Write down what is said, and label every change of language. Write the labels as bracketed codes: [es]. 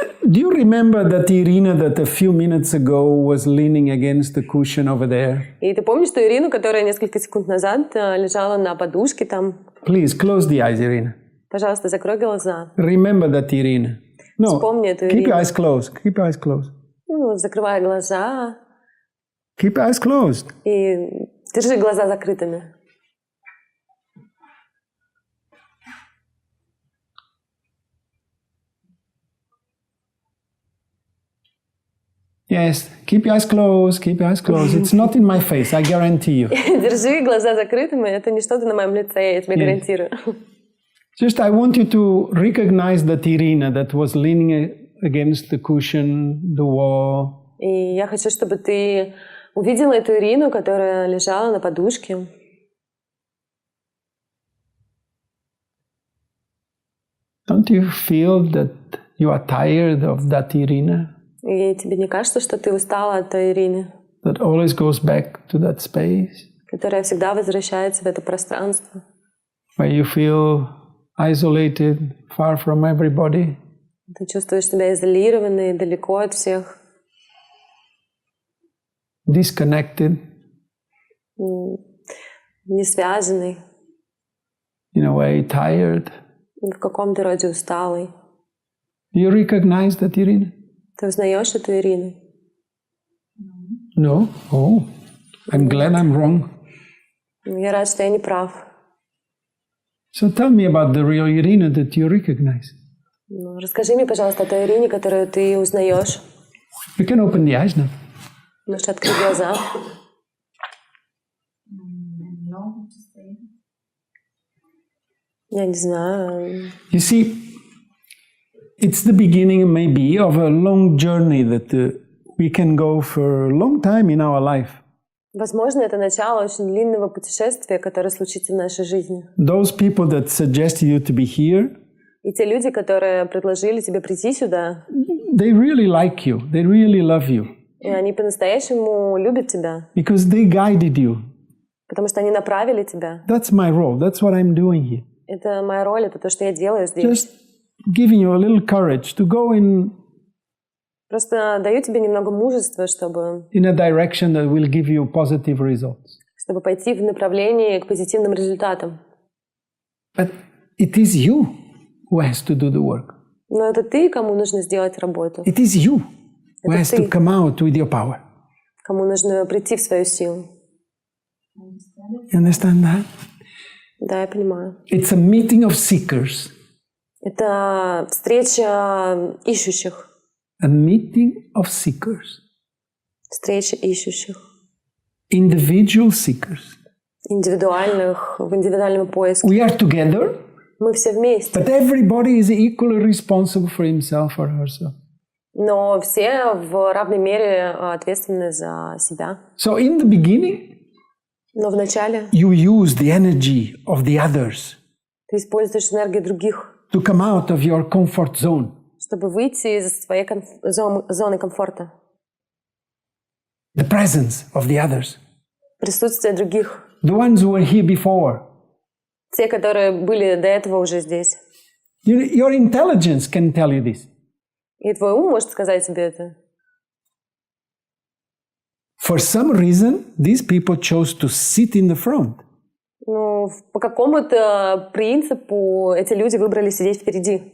[en] Do you remember that Irina that a few minutes ago was leaning against the cushion over there? [ru] И ты помнишь ту Ирину, которая несколько секунд назад лежала на подушке там? [en] Please close the eyes, Irina. [ru] Пожалуйста, закрой глаза. [en] Remember that Irina. No, [ru] Вспомни эту [en] keep your [ru] Ирину. [en] eyes closed. Keep your eyes closed. [ru] Ну, закрывай глаза [en] Keep your eyes closed. [ru] и держи глаза закрытыми. [en] Yes, keep your eyes closed. Keep your eyes closed. It's not in my face, I guarantee you. [ru] Держи глаза закрытыми, это не что-то на моем лице, я тебе гарантирую. [en] Just I want you to recognize that Irina that was leaning against the cushion, the wall. [ru] И я хочу, чтобы ты увидела эту Ирину, которая лежала на подушке. [en] Don't you feel that you are tired of that Irina? [ru] И тебе не кажется, что ты устала от той Ирины, [en] That always goes back to that space [ru] которая всегда возвращается в это пространство, [en] where you feel isolated, far from everybody. [ru] ты чувствуешь себя изолированной, далеко от всех, [en] Disconnected, [ru] не связанной, [en] in a way, tired. [ru] в каком-то роде усталой. [en] Do you recognize that Irina? [ru] Ты узнаешь эту Ирину? [en] No? Oh, I'm glad I'm wrong. [ru] Я рад, что я не прав. [en] So tell me about the real Irina that you recognize. [ru] Ну, расскажи мне, пожалуйста, о той Ирине, которую ты узнаешь. [en] You can open the eyes now. [ru] Можешь открыть глаза. Много состоит. Я не знаю. [en] You see, it's the beginning maybe of a long journey that we can go for a long time in our life. [ru] Возможно, это начало очень длинного путешествия, которое случится в нашей жизни. [en] Those people that suggested you to be here, [ru] И те люди, которые предложили тебе прийти сюда, [en] they really like you. They really love you. [ru] и они по-настоящему любят тебя, [en] Because they guided you. [ru] потому что они направили тебя. [en] That's my role. That's what I'm doing here. [ru] Это моя роль, это то, что я делаю здесь. [en] Just giving you a little courage to go in [ru] Просто даю тебе немного мужества, чтобы [en] a direction that will give you positive results. [ru] пойти в направлении к позитивным результатам. [en] But it is you who has to do the work. [ru] Но это ты, кому нужно сделать работу, [en] It is you who [ru] Это [en] has to [ru] ты. [en] come out with your power. [ru] кому нужно прийти в свою силу. [en] You understand that? [ru] Да, я понимаю. [en] It's a meeting of seekers. [ru] Это встреча ищущих. [en] A meeting of seekers. [ru] Встреча ищущих. [en] Individual seekers. [ru] Индивидуальных, в индивидуальном поиске. [en] We are together, [ru] Мы все вместе. [en] but everybody is equally responsible for himself or herself. [ru] Но все в равной мере ответственны за себя. [en] So in the beginning, [ru] Но вначале [en] you use the energy of the others [ru] ты используешь энергию других, [en] to come out of your comfort zone. [ru] чтобы выйти из своей зоны комфорта. [en] The presence of the others. [ru] Присутствие других. [en] The ones who were here before. [ru] Те, которые были до этого уже здесь. [en] Your intelligence can tell you this. [ru] И твой ум может сказать тебе это. [en] For some reason, these people chose to sit in the front. [ru] Ну, по какому-то принципу эти люди выбрали сидеть впереди.